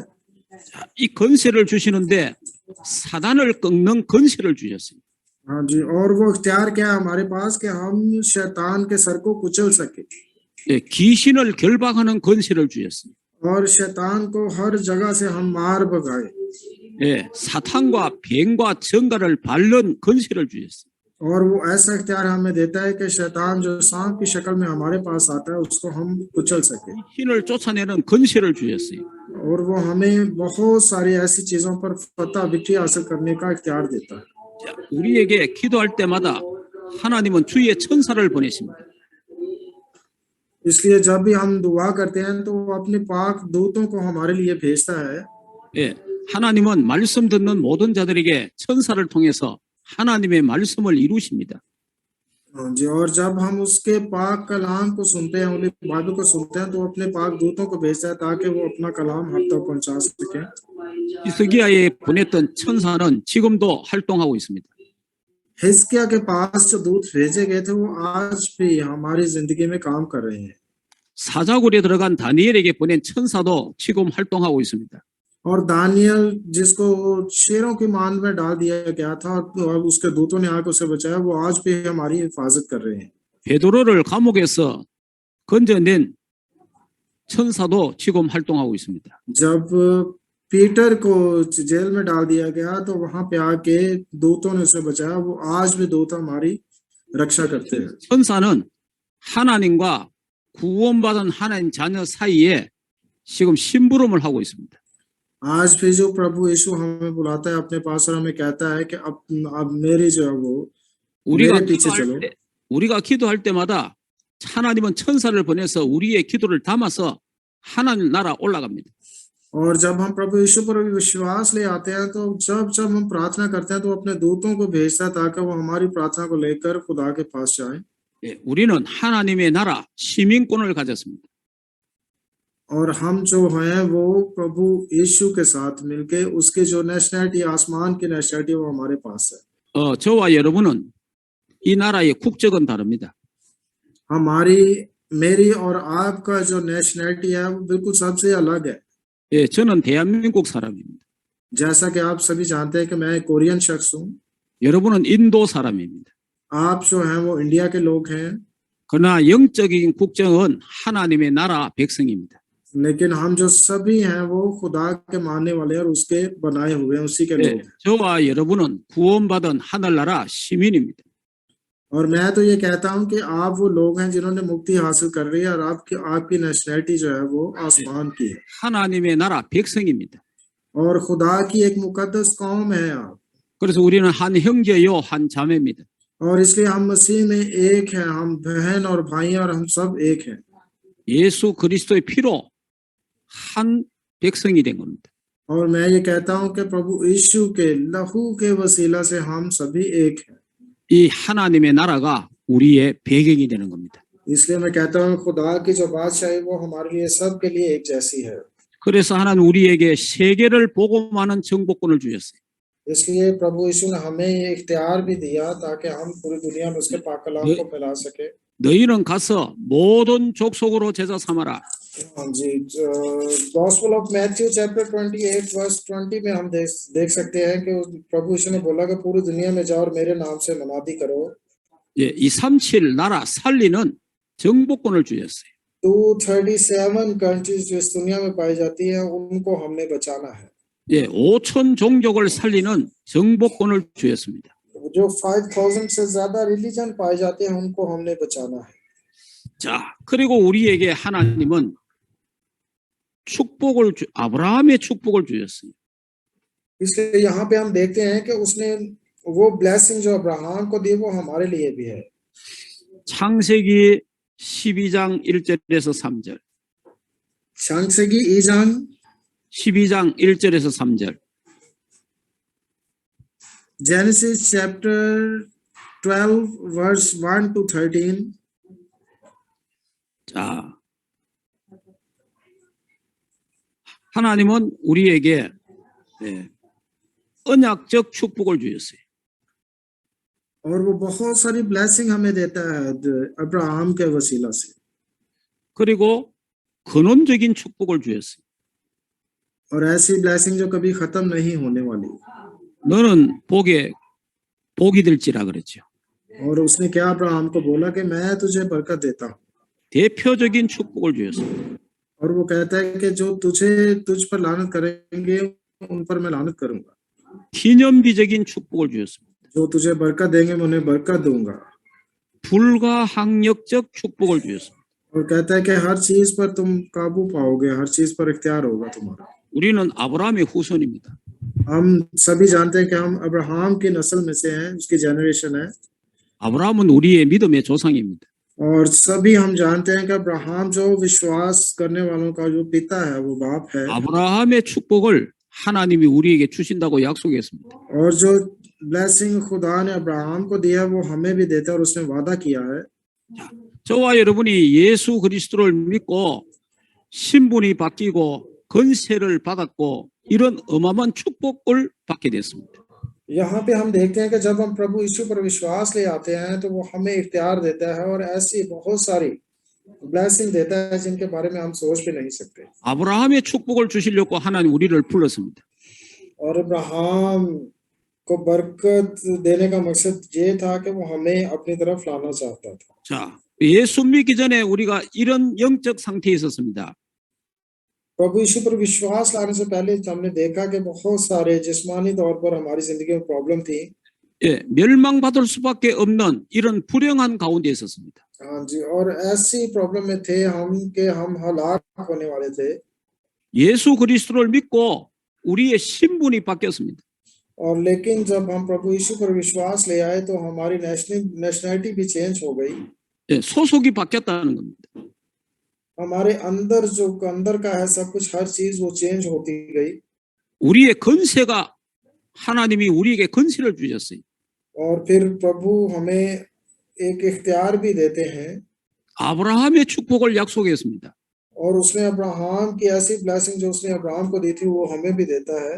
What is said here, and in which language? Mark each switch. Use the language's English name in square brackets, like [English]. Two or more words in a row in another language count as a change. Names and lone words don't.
[Korean] 이 권세를 주시는데 사단을 꺾는 권세를 주셨어요. [Hindi] हाँ जी, और वो इख्तियार क्या है हमारे पास कि हम शैतान के सर को कुचल सके [Korean] 예, 귀신을 결박하는 권세를 주셨어요. [Hindi] और शैतान को हर जगह से हम मार भगाए। [Korean] 예, 사탄과 뱀과 정갈을 밟는 권세를 주셨어요. [Hindi] और वो ऐसा इख्तियार हमें देता है कि शैतान जो सांप की शक्ल में हमारे पास आता है उसको हम कुचल सके। [Korean] 귀신을 쫓아내는 권세를 주셨어요. [Hindi] और वो हमें बहुत सारी ऐसी चीजों पर फतह विक्ट्री हासिल करने का इख्तियार देता है। [Korean] 자, 우리에게 기도할 때마다 하나님은 주의 천사를 보내십니다. [Hindi] इसलिए जब भी हम दुआ करते हैं तो वो अपने पाक दूतों को हमारे लिए भेजता है। [Korean] 예, 하나님은 말씀 듣는 모든 자들에게 천사를 통해서 하나님의 말씀을 이루십니다. [Hindi] हाँ जी, और जब हम उसके पाक कलाम को सुनते हैं, बाइबल को सुनते हैं तो अपने पाक दूतों को भेजता है ताकि वो अपना कलाम हम तक पहुंचा सके। [Korean] 히스기야에 보냈던 천사는 지금도 활동하고 있습니다. [Hindi] हिजकिय्याह के पास जो दूत भेजे गए थे वो आज भी हमारी जिंदगी में काम कर रहे हैं। [Korean] 사자굴에 들어간 다니엘에게 보낸 천사도 지금 활동하고 있습니다. [Hindi] और दानियल जिसको शेरों की मान में डाल दिया गया था और उसके दूतों ने आकर उसे बचाया, वो आज भी हमारी हिफाजत कर रहे हैं। [Korean] 베드로를 감옥에서 건져낸 천사도 지금 활동하고 있습니다. [Hindi] जब पीटर को जेल में डाल दिया गया तो वहां पे आके दूतों ने उसे बचाया, वो आज भी दूत हमारी रक्षा करते हैं। [Korean] 천사는 하나님과 구원받은 하나님 자녀 사이에 지금 심부름을 하고 있습니다. [Hindi] आज भी जो प्रभु यीशु हमें बुलाता है अपने पास और हमें कहता है कि अब मेरी जो है वो मेरे पीछे चलो। [Korean] 우리가 기도할 때마다 하나님은 천사를 보내서 우리의 기도를 담아서 하나님 나라 올라갑니다. [Hindi] और जब हम प्रभु यीशु पर विश्वास ले आते हैं तो जब जब हम प्रार्थना करते हैं तो अपने दूतों को भेजता है ताकि वो हमारी प्रार्थना को लेकर खुदा के पास जाए। [Korean] 예, 우리는 하나님의 나라 시민권을 가졌습니다. [Hindi] और हम जो हैं वो प्रभु यीशु के साथ मिलके उसके जो नेशनलिटी आसमान की नेशनलिटी वो हमारे पास है। [Korean] 저와 여러분은 이 나라의 국적은 다릅니다. [Hindi] मेरी और आपका जो नेशनलिटी है वो बिल्कुल सबसे अलग है। [Korean] 예, 저는 대한민국 사람입니다. [Hindi] जैसा कि आप सभी जानते हैं कि मैं कोरियन शख्स हूँ। [Korean] 여러분은 인도 사람입니다. [Hindi] आप जो हैं वो इंडिया के लोग हैं। [Korean] 그러나 영적인 국적은 하나님의 나라 백성입니다. [Hindi] लेकिन हम जो सभी हैं वो खुदा के मानने वाले और उसके बनाए हुए हैं, उसी के लोग हैं। [Korean] 저와 여러분은 구원받은 하늘나라 시민입니다. [Hindi] और मैं तो ये कहता हूँ कि आप वो लोग हैं जिन्होंने मुक्ति हासिल कर रही है और आपकी नेशनलिटी जो है वो आसमान की है। [Korean] 하나님의 나라 백성입니다. [Hindi] और खुदा की एक मुकद्दस कौम है आप। [Korean] 그래서 우리는 한 형제요 한 자매입니다. [Hindi] और इसलिए हम मसीह में एक हैं, हम बहन और भाई हैं और हम सब एक हैं। [Korean] 예수 그리스도의 피로 한 백성이 된 겁니다. [Hindi] और मैं ये कहता हूँ कि प्रभु यीशु के लहू के वसीला से हम सभी एक हैं। [Korean] 이 하나님의 나라가 우리의 배경이 되는 겁니다. [Hindi] इसलिए मैं कहता हूँ खुदा की जो बादशाही वो हमारे लिए सबके लिए एक जैसी है। [Korean] 그래서 하나님 우리에게 세계를 복음하는 정복권을 주셨어요. [Hindi] इसलिए प्रभु यीशु ने हमें ये इख्तियार भी दिया ताकि हम पूरी दुनिया में उसके पाक कलाम को फैला सके। [Korean] 너희는 가서 모든 족속으로 제자 삼아라. [Hindi] हाँ जी, [English] Gospel of Matthew chapter 28 verse 20 [Hindi] में हम देख सकते हैं कि प्रभु यीशु ने बोला कि पूरी दुनिया में जाओ और मेरे नाम से मनादी करो। [Korean] 예, 237 나라 살리는 정복권을 주셨어요. [Hindi] 237 कंट्रीज जो इस दुनिया में पाई जाती है उनको हमने बचाना है। [Korean] 예, 5,000 종족을 살리는 정복권을 주셨습니다. [Hindi] जो 5000 से ज्यादा रिलीजन पाए जाते हैं उनको हमने बचाना है। [Korean] 자, 그리고 우리에게 하나님은 아브라함의 축복을 주셨어요. [Hindi] इसलिए यहाँ पे हम देखते हैं कि उसने वो ब्लेसिंग जो अब्राहम को दी वो हमारे लिए भी है। [Korean] 창세기 12장 1절에서 3절, 창세기 2장 12장 1절에서 3절. [English] Genesis chapter 12 verse 1 to 13. [Korean] 자, 하나님은 우리에게 언약적 축복을 주셨어요. [Hindi] और वो बहुत सारी ब्लेसिंग हमें देता है अब्राहम के वसीला से। [Korean] 그리고 근원적인 축복을 주셨어요. [Hindi] और ऐसी ब्लेसिंग जो कभी खत्म नहीं होने वाली। [Korean] 너는 복이 될지라 그랬죠. [Hindi] और उसने क्या अब्राहम को बोला कि मैं तुझे बरकत देता हूँ। [Korean] 대표적인 축복을 주셨어요. [Hindi] और वो कहता है कि जो तुझ पर लानत करेंगे उन पर मैं लानत करूंगा। [Korean] 기념비적인 축복을 주셨습니다. [Hindi] जो तुझे बरकत देंगे मैं उन्हें बरकत दूंगा। [Korean] 불가항력적 축복을 주셨습니다. [Hindi] और कहता है कि हर चीज पर तुम काबू पाओगे, हर चीज पर इख्तियार होगा तुम्हारा। [Korean] 우리는 아브라함의 후손입니다. [Hindi] हम सभी जानते हैं कि हम अब्राहम की नस्ल में से हैं, उसकी जनरेशन है। [Korean] 아브라함은 우리의 믿음의 조상입니다. [Hindi] और सभी हम जानते हैं कि अब्राहम जो विश्वास करने वालों का जो पिता है वो बाप है। [Korean] 아브라함의 축복을 하나님이 우리에게 주신다고 약속했습니다. [Hindi] और जो ब्लेसिंग खुदा ने अब्राहम को दिया वो हमें भी देता है और उसने वादा किया है। [Korean] 저와 여러분이 예수 그리스도를 믿고 신분이 바뀌고 건세를 받았고 이런 어마어마한 축복을 받게 됐습니다. [Hindi] यहाँ पे हम देखते हैं कि जब हम प्रभु यीशु पर विश्वास ले आते हैं तो वो हमें इख्तियार देता है और ऐसी बहुत सारी ब्लेसिंग देता है जिनके बारे में हम सोच भी नहीं सकते। [Korean] 아브라함의 축복을 주시려고 하나님 우리를 불렀습니다. [Hindi] और अब्राहम को बरकत देने का मकसद ये था कि वो हमें अपनी तरफ लाना चाहता था। [Korean] 자, 예수 믿기 전에 우리가 이런 영적 상태에 있었습니다. [Hindi] प्रभु यीशु पर विश्वास लाने से पहले हमने देखा कि बहुत सारे जिस्मानी तौर पर हमारी जिंदगी में प्रॉब्लम थी। [Korean] 예, 멸망받을 수밖에 없는 이런 불행한 가운데 있었습니다. [Hindi] हाँ जी, और ऐसी प्रॉब्लम में थे हम कि हम हलाक होने वाले थे। [Korean] 예수 그리스도를 믿고 우리의 신분이 바뀌었습니다. [Hindi] और लेकिन जब हम प्रभु यीशु पर विश्वास ले आए तो हमारी नेशनलिटी भी चेंज हो गई। [Korean] 예, 소속이 바뀌었다는 겁니다. [Hindi] हमारे अंदर जो अंदर का है सब कुछ, हर चीज वो चेंज होती गई। [Korean] 우리의 건세가 하나님이 우리에게 건세를 주셨어요. [Hindi] और फिर प्रभु हमें एक इख्तियार भी देते हैं। [Korean] 아브라함의 축복을 약속했습니다. [Hindi] और उसने अब्राहम की ऐसी ब्लेसिंग जो उसने अब्राहम को दी थी वो हमें भी देता है।